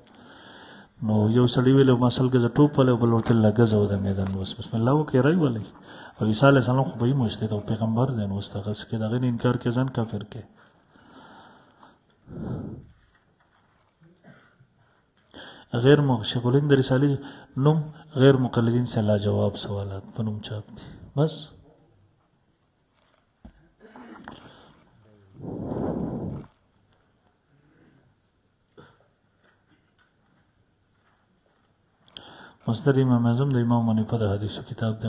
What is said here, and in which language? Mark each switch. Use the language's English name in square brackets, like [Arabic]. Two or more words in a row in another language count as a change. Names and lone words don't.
[Pashto] نو یو سړي ویلو ما سل ګزه ټوپ ولی او بل ورته لږ ګزه و د میدان اوس بسم الله وکړئ رایولئ. او عیسی علیه السلام خو به یې مجتهد او پیغمبر دی، نو اوس دغسې کې د هغې نه انکار کې ځان کافر کې. غیر شیخ الهند د رسالې نوم غیر مقلدین سے لاجواب سوالات په نوم چاپ دي. بس مصدر امام اعظم د امام حنیفه د حدیثو کتاب دی.